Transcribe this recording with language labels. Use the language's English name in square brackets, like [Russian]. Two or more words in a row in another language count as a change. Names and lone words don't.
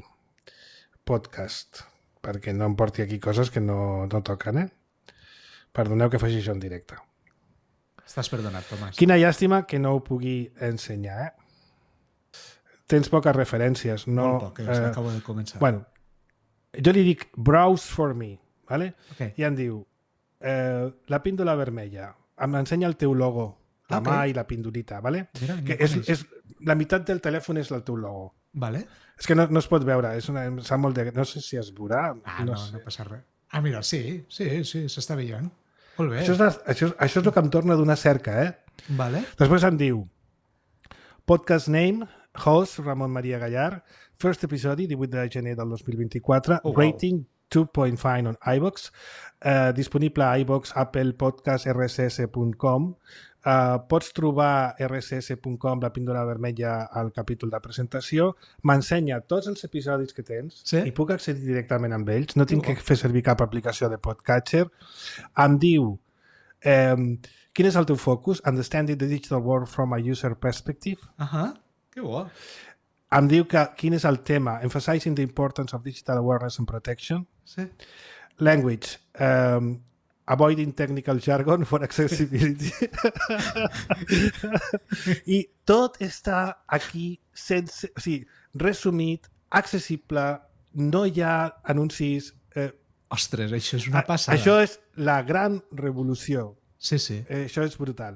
[Catalan] Podcast, perquè no em porti aquí coses que no toquen, Perdoneu que faci això en directe. Estàs perdonat, Tomàs. Quina llàstima que no ho pugui ensenyar, Tens poques referències. No, molt poques, acabo de començar. Bueno, jo li dic [English] browse for me, [Catalan] ¿vale? I em diu la píndola vermella, m'ensenya el teu logo, la mà i la pindolita, ¿vale? Mira, que és, la meitat del telèfon és el teu logo. Vale. És que no es pot veure, em sap molt de... No sé si es veurà. No passa res. Mira, sí, s'està veient. Molt bé. Això és el que em torna d'una cerca, Vale. Després em diu [English] podcast name, host [Catalan] Ramon Maria Gallar, first episodi, 18 de gener del 2024, [English] rating 2.5 on iVoox, [Catalan] disponible a iVoox, Apple Podcast, rss.com. Pots trobar rss.com, la píndola vermella, al capítol de presentació. M'ensenya tots els episodis que tens i puc accedir directament amb ells. No tinc que fer servir cap aplicació de podcatcher. Em diu quin és el teu focus? [English] Understanding the digital world from a user perspective. [Catalan] Que bo. Em diu quin és el tema, [English] emphasizing the importance of digital awareness and protection. [Catalan] Sí. [English] Language, avoiding technical jargon for accessibility. [Catalan] I tot està aquí sense, o sigui, resumit, accessible, no hi ha anuncis. Ostres, això és una passada. Això és la gran revolució. Sí. Això és brutal.